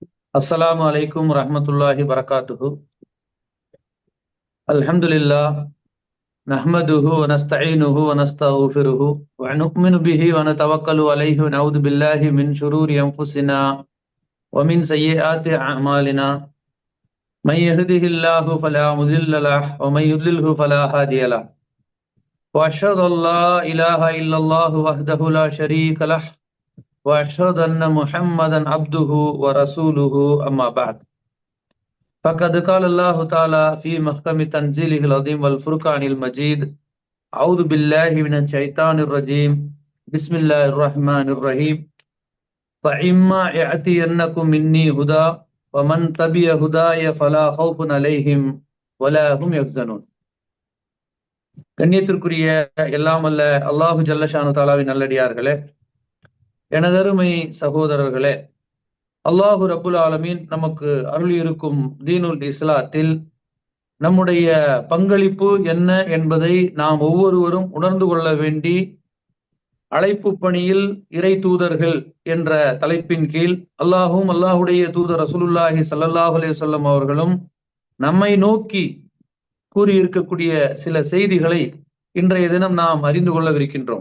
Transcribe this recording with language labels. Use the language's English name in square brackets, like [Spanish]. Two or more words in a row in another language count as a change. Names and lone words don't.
[Arabic] السلام عليكم ورحمة الله وبركاته. الحمد لله نحمده ونستعينه ونستغفره ونؤمن به ونتوكل عليه ونعوذ بالله من شرور أنفسنا ومن سيئات أعمالنا. من يهده الله فلا مضل له ومن يضلله فلا هادي له. وأشهد أن لا إله إلا الله وحده لا شريك له وأشهد أن محمدا عبده ورسوله أما بعد. فقد قال الله تعالى في محكم تنزيله العظيم والفرقان المجيد: أعوذ بالله من الشيطان الرجيم. بسم الله الرحمن الرحيم. فإما يأتينكم مني هدى ومن تبع هداي فلا خوف عليهم ولا هم يحزنون. [Tamil] கண்ணியத்திற்குரிய எல்லாம் அல்ல [Arabic] الله جل شأنه تعالى [Tamil] நல்லடியார்களே, எனதருமை சகோதரர்களே, [Arabic] الله رب العالمين [Tamil] நமக்கு அருள் இருக்கும் [Arabic] دين الإسلام [Tamil] நம்முடைய பங்களிப்பு என்ன என்பதை நாம் ஒவ்வொருவரும் உணர்ந்து கொள்ள வேண்டி, அழைப்பு பணியில் இறை தூதர்கள் என்ற தலைப்பின் கீழ் அல்லாஹும் அல்லாஹுடைய தூதர் [Arabic] رسول الله صلى الله عليه وسلم [Tamil] அவர்களும் நம்மை நோக்கி கூறியிருக்கக்கூடிய சில செய்திகளை இன்றைய தினம் நாம் அறிந்து கொள்ளவிருக்கின்றோம்.